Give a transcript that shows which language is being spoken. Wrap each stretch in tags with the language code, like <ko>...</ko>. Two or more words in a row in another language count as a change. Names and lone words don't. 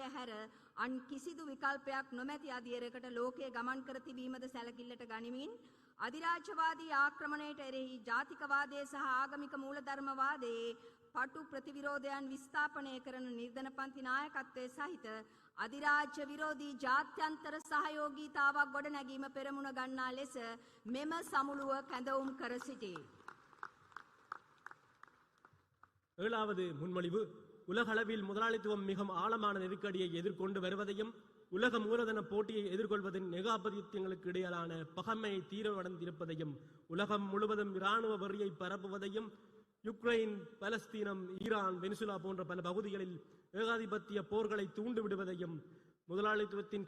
<si>හැර අන් කිසිදු විකල්පයක් නොමැති අධියරකට ලෝකයේ ගමන් කර තිබීමද සැලකිල්ලට ගනිමින් අධිරාජ්‍යවාදී ආක්‍රමණයට එරෙහි ජාතිකවාදයේ සහ ආගමික මූලධර්මවාදයේ පටු ප්‍රතිවිරෝධයන් විස්ථාපනය කරන නිර්ධනපන්ති නායකත්වයේ සහිත අධිරාජ්‍ය විරෝධී ජාත්‍යන්තර සහයෝගීතාවක් ගොඩනැගීම පෙරමුණ ගන්නා ලෙස මෙම සමුළුව කැඳවුම් කර සිටී.</si> <ta>ஏழாவது முன்மொழிவு உலகளவில் முதலாளித்துவம் மிகவும் ஆழமான நெருக்கடியை எதிர்கொண்டு வருவதையும் உலக மூலதன போட்டியை எதிர்கொள்வதின் ஏகாபத்தியங்களுக்கு இடையிலான பகைமையை தீவிரமடைந்திருப்பதையும் உலகம் முழுவதும் இராணுவ வெறியை பரப்புவதையும் யுக்ரைன், பலஸ்தீனம், ஈரான், வெனிசுலா போன்ற பல பகுதிகளில் ஏகாதிபத்திய போர்களை தூண்டிவிடுவதையும் முதலாளித்துவத்தின்</ta>